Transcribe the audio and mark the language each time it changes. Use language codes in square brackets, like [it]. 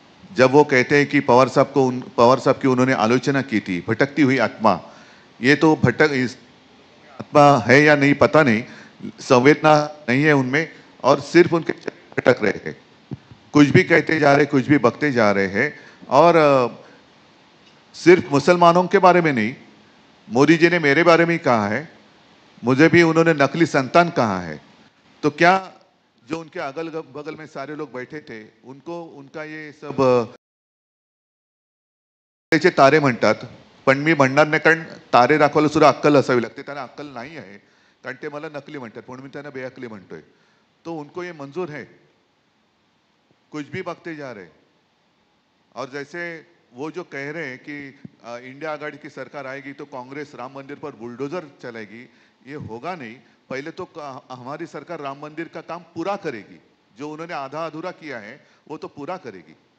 [hi] जब वो कहते हैं कि पवार साहब की उन्होंने आलोचना की थी भटकती हुई आत्मा, ये तो आत्मा है या नहीं पता नहीं, संवेदना नहीं है उनमें और सिर्फ उनके भटक रहे हैं, कुछ भी कहते जा रहे, कुछ भी बकते जा रहे हैं। और सिर्फ मुसलमानों के बारे में नहीं, मोदी जी ने मेरे बारे में ही कहा है, मुझे भी उन्होंने नकली संतान कहा है। तो क्या जो उनके अगल बगल में सारे लोग बैठे थे उनको उनका ये सब [mr] तारे म्हणतात, पण मी म्हणणार नाही कारण तारे दाखवायला सुद्धा अक्कल असावी लागते, त्यांना अक्कल नाही आहे कारण ते मला नकली म्हणतात, पण मी त्यांना बेअक्कली म्हणतोय। [hi] तो उनको ये मंजूर है, कुछ भी बकते जा रहे। और जैसे वो जो कह रहे हैं कि इंडिया आघाड़ी की सरकार आएगी तो कांग्रेस राम मंदिर पर बुलडोजर चलाएगी, ये होगा नहीं। पहले तो हमारी सरकार राम मंदिर का काम पूरा करेगी, जो उन्होंने आधा अधूरा किया है वो तो पूरा करेगी।